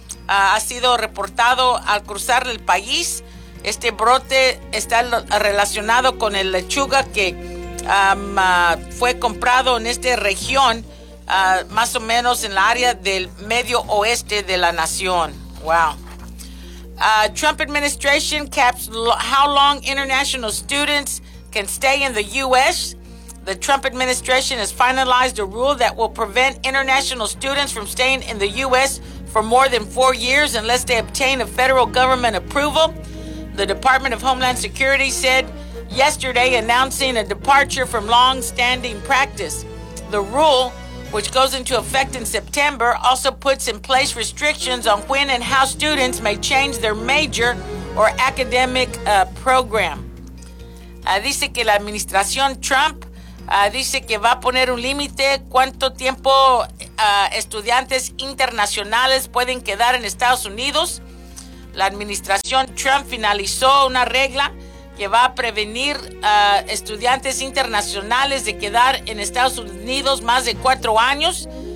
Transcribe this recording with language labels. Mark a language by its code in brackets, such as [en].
[es] Ha sido reportado al cruzar el país. Este brote está relacionado con el lechuga que fue comprado en esta región, más o menos en la área del medio oeste de la nación. [en] Wow. Trump administration caps how long international students can stay in the U.S. The Trump administration has finalized a rule that will prevent international students from staying in the U.S. for more than 4 years unless they obtain a federal government approval. The Department of Homeland Security said yesterday, announcing a departure from long-standing practice. The rule which goes into effect in September, also puts in place restrictions on when and how students may change their major or academic program. [es] Dice que la administración Trump dice que va a poner un límite cuánto tiempo estudiantes internacionales pueden quedar en Estados Unidos. La administración Trump finalizó una regla que va a prevenir estudiantes internacionales de quedar en Estados Unidos más de 4 años.